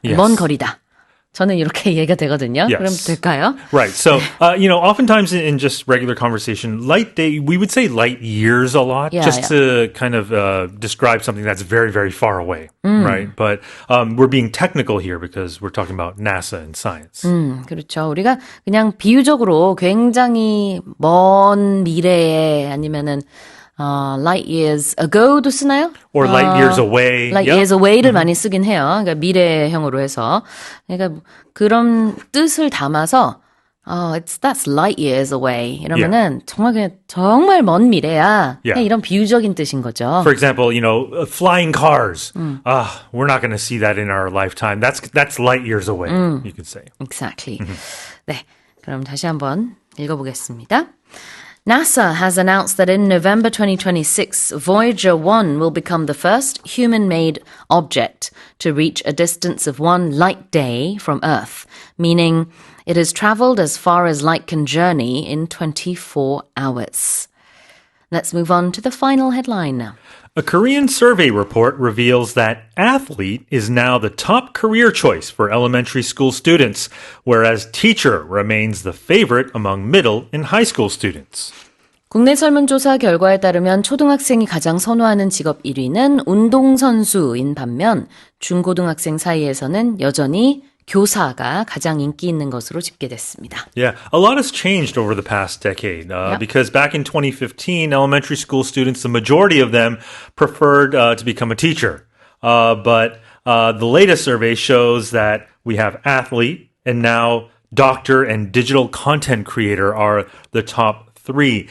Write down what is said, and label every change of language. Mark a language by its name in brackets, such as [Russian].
[English] Yes. [Korean] 먼 거리다. 저는 이렇게 이해가 되거든요. [English] Yes. [Korean] 그럼 될까요? [English] Right. So, oftentimes in just regular conversation, light day, we would say light years a lot, to kind of describe something that's very, very far away, right? But we're being technical here because we're talking about NASA and science. [Korean] 그렇죠. 우리가 그냥 비유적으로 굉장히 먼 미래에 아니면은 [English] light years ago [Korean] 도 쓰나요? [English] Or light years away. Light years away [Korean] 를 많이 쓰긴 해요. 그러니까 미래형으로 해서. 그러니까 그런 뜻을 담아서 [English] that's light years away. [Korean] 이러면은 정말 그냥 정말 먼 미래야. 그냥 이런 비유적인 뜻인 거죠. [English] For example, flying cars. We're not going to see that in our lifetime. That's light years away, you could say. Exactly. [Korean] 네, 그럼 다시 한번 읽어보겠습니다. [English] NASA has announced that in November 2026, Voyager 1 will become the first human-made object to reach a distance of one light day from Earth, meaning it has traveled as far as light can journey in 24 hours. Let's move on to the final headline now. A Korean survey report reveals that athlete is now the top career choice for elementary school students, whereas teacher remains the favorite among middle and high school students. [Korean] 국내 설문조사 결과에 따르면 초등학생이 가장 선호하는 직업 1위는 운동선수인 반면 중고등학생 사이에서는 여전히 교사가 가장 인기 있는 것으로 집계됐습니다. [English] Yeah, a lot has changed over the past decade because back in 2015, elementary school students, the majority of them preferred to become a teacher. But the latest survey shows that we have athlete and now doctor and digital content creator are the top three.